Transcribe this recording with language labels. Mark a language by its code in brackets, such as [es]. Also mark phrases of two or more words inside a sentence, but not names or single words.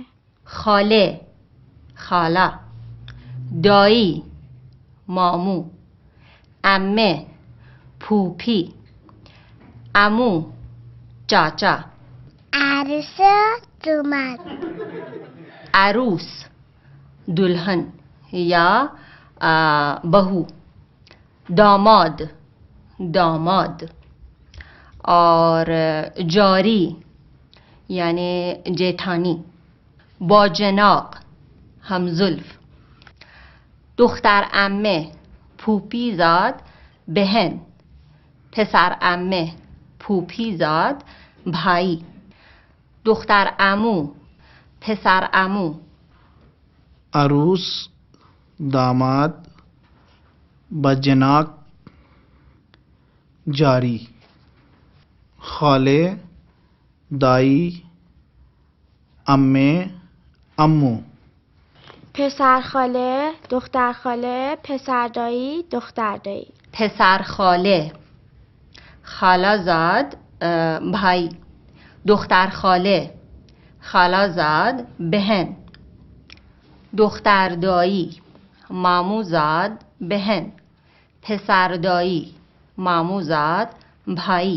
[fa] خاله، خاله. دایی، مامو. عمه، پوپی. عمو، چاچا. عروس اومد. عروس، [hi] दुल्हन या बहू. दामाद, दामाद. और जारी यानी जेठानी. [fa] باجناق، همزلف. دختر عمه، [hi] फूफी ज़ाद, बहन. [fa] پسر عمه، [hi] फूफी ज़ाद, भाई. [fa] دختر عمو، پسر عمو. عروس، داماد باجناق جاری خاله دایی عمه عمو پسر خاله، دختر خاله، پسر دایی، دختر دایی. پسر خاله، [hi] ख़ाला ज़ाद भाई, [fa] دختر خاله، [hi] ख़ाला ज़ाद बहन, [fa] دختر دایی، [hi] मामू ज़ाद बहन, [fa] پسر دایی، [hi] मामू ज़ाद भाई.